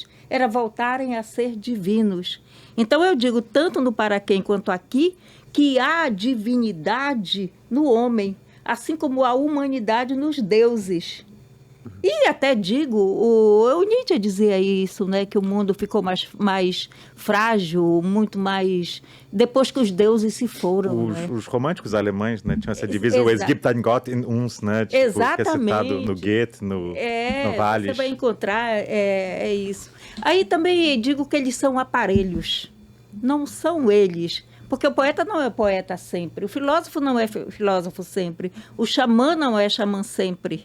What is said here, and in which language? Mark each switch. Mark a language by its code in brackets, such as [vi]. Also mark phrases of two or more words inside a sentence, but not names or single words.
[pt] Era voltarem a ser divinos. Então eu digo, tanto no Paraquém quanto aqui, que há divindade no homem, assim como há humanidade nos deuses. E até digo, o Nietzsche dizia isso, né? Que o mundo ficou mais frágil, muito mais... Depois que os deuses se foram, né? Os românticos alemães, né? Tinham essa divisa, o [de] Es gibt ein Gott in uns, [pt] né? Tipo, Exatamente. Que é citado no Goethe, no Valles. Você vai encontrar, é isso. Aí também digo que eles são aparelhos. Não são eles. Porque o poeta não é poeta sempre. O filósofo não é filósofo sempre. O xamã não é xamã sempre.